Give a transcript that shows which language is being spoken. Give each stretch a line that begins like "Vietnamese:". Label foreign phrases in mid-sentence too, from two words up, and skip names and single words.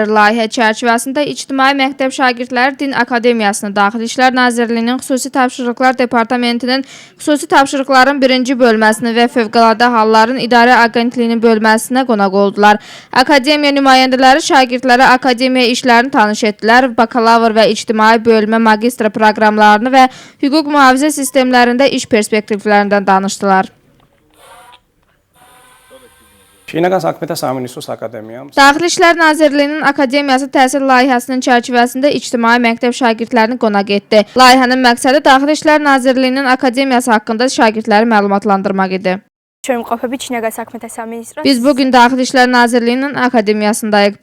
Azerbaijani: Layihə çərçivəsində İctimai Məktəb Şagirdləri Din Akademiyasını Daxili İşlər Nazirliyinin Xüsusi Tapşırıqlar Departamentinin Xüsusi Tapşırıqların 1-ci bölməsini və Fövqəladə Halların İdarə Agentliyinin bölməsinə qonaq oldular. Akademiya nümayəndələri şagirdlərə akademiya işlərini tanış etdilər, bakalavr və ictimai bölmə magistr proqramlarını və hüquq mühafizə sistemlərində iş perspektivlərindən danışdılar.
Georgian: შინაგან საქმეთა სამინისტროს აკადემიამ
Azerbaijani: Daxili İşlər Nazirliyinin Akademiyası təhsil layihəsinin çərçivəsində İctimai Məktəb şagirdlərini qonaq etdi. Layihənin məqsədi Daxili İşlər Nazirliyinin Akademiyası haqqında şagirdləri məlumatlandırmaq idi. Biz bugün Daxili İşlər Nazirliyinin Akademiyasındayıq.